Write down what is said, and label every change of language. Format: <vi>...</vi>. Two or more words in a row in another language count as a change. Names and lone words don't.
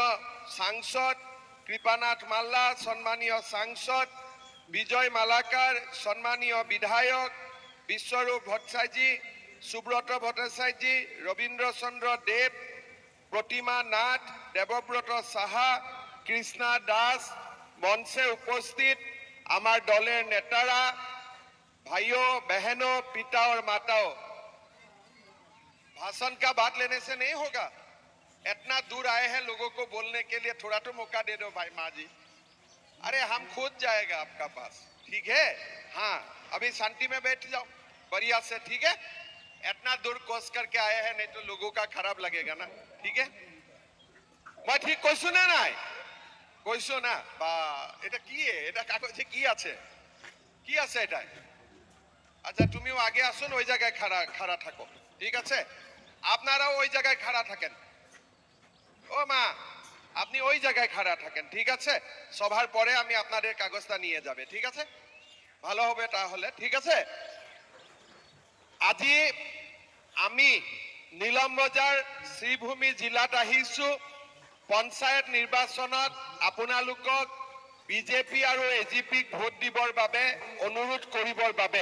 <bn>সাংসদ, কৃপানাথ মাল্লা সম্মানীয় সাংসদ, বিজয় মালাকার সম্মানীয় বিধায়ক, বিশ্বরূপ ভট্টাচার্যী, সুব্রত ভট্টাচার্যী, রবীন্দ্র চন্দ্র দেব, প্রতিমা নাথ, দেবব্রত সাহা, কৃষ্ণা দাস, মঞ্চে উপস্থিত আমার দলের नेतारा,</bn> <hi>भाइयों बहनों, पिता और माताओं, भाषण का बात लेने से नहीं होगा। इतना दूर आए हैं लोगों को बोलने के लिए, थोड़ा तो मौका दे दो भाई माँ जी। अरे हम खुद जाएगा आपका पास, ठीक है? हाँ, अभी शांति में बैठ जाओ बढ़िया से, ठीक है? इतना दूर कोस करके आए हैं, नहीं तो लोगों का खराब लगेगा ना, ठीक है? मैं ठीक</hi> <bn>কৈছো না নাই? কৈছো না? বা এটা কি? এটা কাগজে কি আছে? কি আছে এটা? আচ্ছা তুমিও আগে আসুন, ওই জায়গায় খাড়া থাকো, ঠিক আছে? আপনারাও ওই জায়গায় খাড়া থাকেন। ও মা, আপনি ওই জায়গায় খাড়া থাকেন, ঠিক আছে? সভার পরে আমি আপনাদের কাগজটা নিয়ে যাবে, ঠিক আছে? ভালো হবে তাহলে, ঠিক আছে?</bn> <as>আজি আমি নীলমবজাৰ শ্ৰীভূমি জিলাত আহিছো পঞ্চায়ত নিৰ্বাচনত আপোনালোকক বিজেপি আৰু এজিপিক ভোট দিবৰ বাবে অনুৰোধ কৰিবৰ বাবে।</as>